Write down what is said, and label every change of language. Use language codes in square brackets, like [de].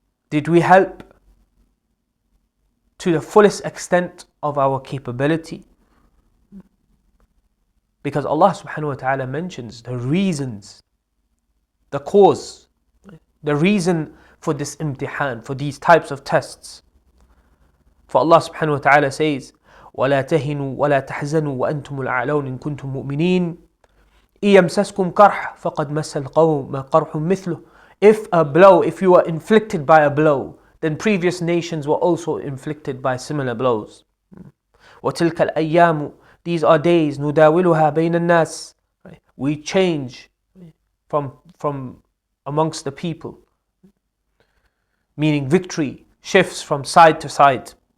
[en] Did we help to the fullest extent of our capability? Because Allah subhanahu wa ta'ala mentions the reasons, the cause, the reason for this imtihan, for these types of tests. For Allah subhanahu wa ta'ala says, [ar] وَلَا تَهِنُوا وَلَا تَحْزَنُوا وَأَنْتُمُ الْأَعْلَوْنَ إِن كُنتُم مُؤْمِنِينَ إِن يَمْسَسْكُمْ قَرْحٌ فَقَدْ مَسَّ الْقَوْمَ قَرْحٌ مِثْلُهُ. [en] If you were inflicted by a blow, then previous nations were also inflicted by similar blows. [ar] وَتِلْكَ الْأَيَّامُ, [en] these are days, [ar] نُدَاوِلُهَا بَيْنَ النَّاسِ, [en] we change from amongst the people, meaning victory shifts from side to side.